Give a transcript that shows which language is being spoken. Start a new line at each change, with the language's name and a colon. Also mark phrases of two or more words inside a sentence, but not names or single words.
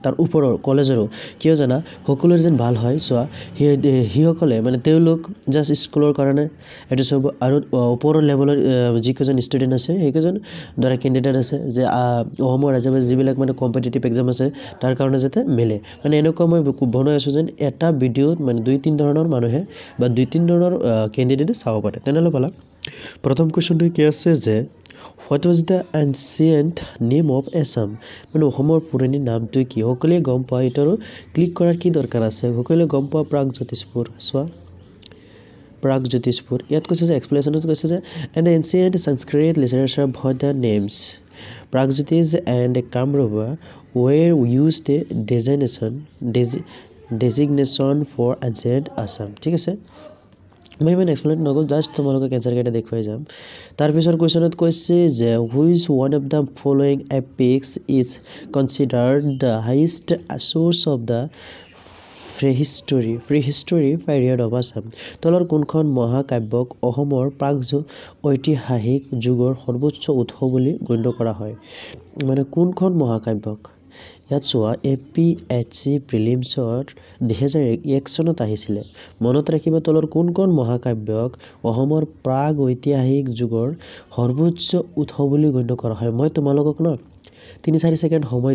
Assamese: তাৰ ওপৰৰ কলেজৰো কিয় জানা সকলোৰ যেন ভাল হয় চোৱা হিসকলে মানে তেওঁলোক জাস্ট স্কুলৰ কাৰণে এটো সব আৰু ওপৰৰ লেভেলৰ যিকেজন ষ্টুডেন্ট আছে সেইকেজন ধৰা কেণ্ডিডেট আছে যে অহমৰ ৰাজ্যৰ যিবিলাক মানে
English: competitive exam
Assamese: আছে তাৰ কাৰণে যাতে মিলে মানে এনেকুৱা মই বনাই আছো যেন এটা ভিডিওত মানে 2-3 ধৰণৰ মানুহে বা 2-3 ধৰণৰ কেণ্ডিডেটে চাব পাৰে তেনেহলে বলা প্ৰথম কোৱেশ্চনটো কি আছে যে
English: What was the ancient name of Assam?
Assamese: মানে অসমৰ পুৰণি নামটো কি সকলে গম পায় এটাৰো ক্লিক কৰাৰ কি দৰকাৰ আছে সকলে গম পায় প্ৰাগজ্যোতিষপুৰ সোৱা প্ৰাগজ্যোতিষপুৰ ইয়াত কৈছে যে এক্সপ্লেনেশ্যনত কৈছে যে
English: and the ancient Sanskrit literature about the names Pragjyotish and Kamrupa were used designation for ancient Assam
Assamese: ঠিক আছে মই মানে এক্সপ্লেইন নকৰো জাস্ট তোমালোকক এনসাৰ কেটা দেখুৱাই যাম তাৰ পিছৰ কোৱেশ্চনত কৈছে যে
English: which one of the following epics is considered the highest source of the prehistory period of Assam
Assamese: তলৰ কোনখন মহাকাব্যক অসমৰ ঐতিহাসিক যুগৰ সৰ্বোচ্চ উৎস বুলি গণ্য কৰা হয় মানে কোনখন মহাকাব্যক ইয়াত চোৱা এপিএচসি প্ৰিলিমছৰ 2001 চনত আহিছিল মনত ৰাখিবা তলৰ কোনখন মহাকাব্যক অসমৰ প্ৰাগ ঐতিহাসিক যুগৰ সৰ্বোচ্চ উৎস বুলি গণ্য কৰা হয় মই তোমালোকক ন 3-4 সেকেন্ড সময়